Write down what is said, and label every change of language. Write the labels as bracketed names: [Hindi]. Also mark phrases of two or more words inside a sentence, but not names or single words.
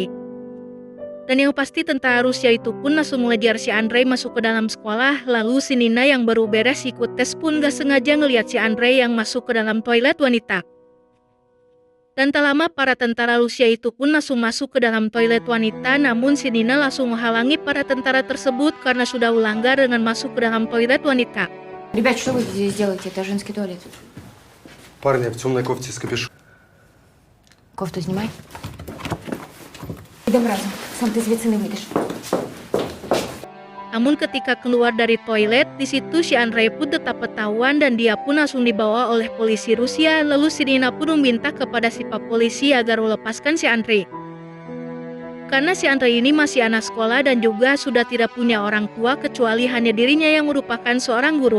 [Indonesian] Dan yang pasti tentara Rusia itu pun langsung mengejar si Andrei masuk ke dalam sekolah, lalu si Nina yang baru beres ikut tes pun gak sengaja ngelihat si Andrei yang masuk ke dalam toilet wanita. Dan tak lama para tentara Rusia itu pun langsung masuk ke dalam toilet wanita, namun si Nina langsung menghalangi para tentara tersebut karena sudah melanggar dengan masuk ke dalam toilet wanita. [Russian] Ребят, что вы здесь делаете? Это женский туалет. Парня в темной кофте с капюшоном. Кофту снимай. Идем разом. [Ukrainian] Сам ты звідси не вийдеш. [Indonesian] Namun ketika keluar dari toilet, di situ si Andrei pun tetap ketahuan dan dia pun langsung dibawa oleh polisi Rusia. Lalu si Nina pun meminta kepada si pak polisi agar melepaskan si Andrei. Karena si Andrei ini masih anak sekolah dan juga sudah tidak punya orang tua kecuali hanya dirinya yang merupakan seorang guru.